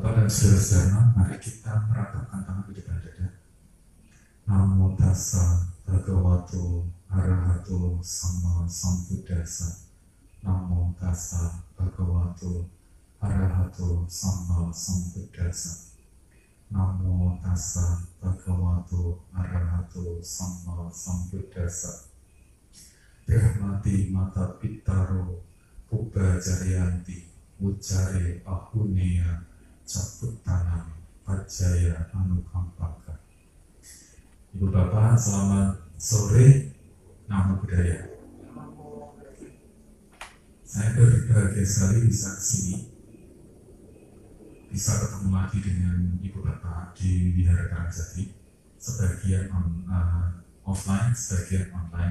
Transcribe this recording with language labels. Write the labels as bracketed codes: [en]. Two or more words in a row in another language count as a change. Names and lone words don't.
[id] saudara-saudara, mari kita merapatkan tangan di depan dada. [pi] Namo tassa bhagavato arahato sama sambuddhassa. Namo tassa bhagavato arahato sama sambuddhassa. Namo tassa bhagavato arahato sama sambuddhassa. Brahmati mata pitaro puba jaryanti ucare ahuneya caputanam pajaya anukampaka. [id] Ibu Bapak, selamat sore. [pi] Namo Buddhaya. [id] Saya berbahagia sekali bisa kesini, bisa ketemu lagi dengan Ibu Bapak di Wihara Karangjati, sebagian offline, sebagian online.